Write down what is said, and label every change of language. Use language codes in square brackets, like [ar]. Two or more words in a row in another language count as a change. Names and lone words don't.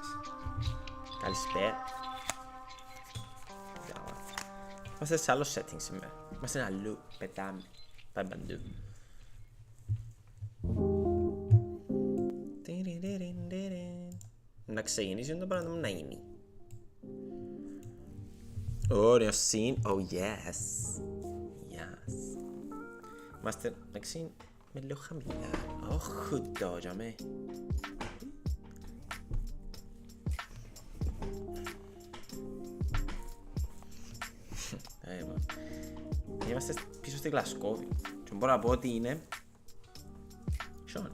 [el] Καλησπέρα. Είμαστε σε άλλο setting σήμερα. Είμαστε αλλού, πετάμε. Πάμε παντού. Να ξεκινήσει το πράγμα να γίνει. Ωραίο scene. [en] Oh yes. [el] Yes. Είμαστε εντάξει με λίγο χαμηλά. Όχι τώρα με. Είμαστε πίσω στη Γλασκόβη και μπορώ να πω ότι είναι χιόνι.